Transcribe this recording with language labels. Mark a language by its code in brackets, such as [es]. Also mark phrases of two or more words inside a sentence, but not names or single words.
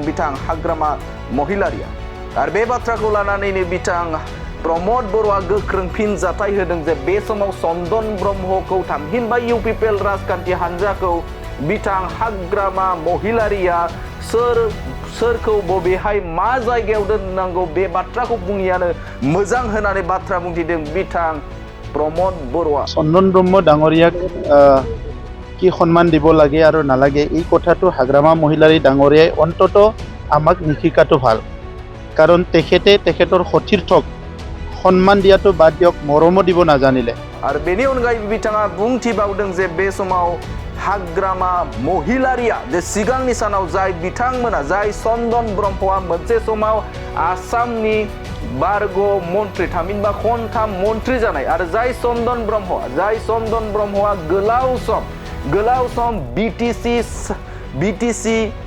[brx] बिथां हाग्रामा महिलारिया आरो बे बाथ्राखौ लानानैनो बिथां प्रमद बर'आ गोख्रों फिनजाथाय होदों जे बे समाव चन्दन ब्रह्मखौ थामहिनबा UPPL राजखान्थि हान्जाखौ बिथां हाग्रामा महिलारिया सोरखौ बबेहाय मा जायगायाव दोननांगौ बे बाथ्राखौ बुङियानो मोजां होनानै बाथ्रा बुंथिदों बिथां प्रमद बर'आ [as] चन्दन ब्रह्म डाঙৰীয়াক কি সন্মান দিব লাগে আৰু নালাগে এই কথাটো হাগ্ৰামা মহিলাৰী ডাঙৰীয়াই অন্তত আমাক নিশিকাটো ভাল কাৰণ তেখেতৰ সতীৰ্থক সন্মান দিয়াটো বাদ দিয়ক মৰমো দিব নাজানিলে [brx] आरो बेनि अनगायै बिथाङा बुंथिबावदों जे बे समाव हाग्रामा महिलारिया जे सिगांनि सानाव जाय बिथांमोना जाय चन्दन ब्रह्मआ मोनसे समाव आसामनि बारग' मन्त्रि थामहिनबा खनथाम मन्त्रि जानाय आरो जाय चन्दन ब्रह्मआ गोलाव सम BTC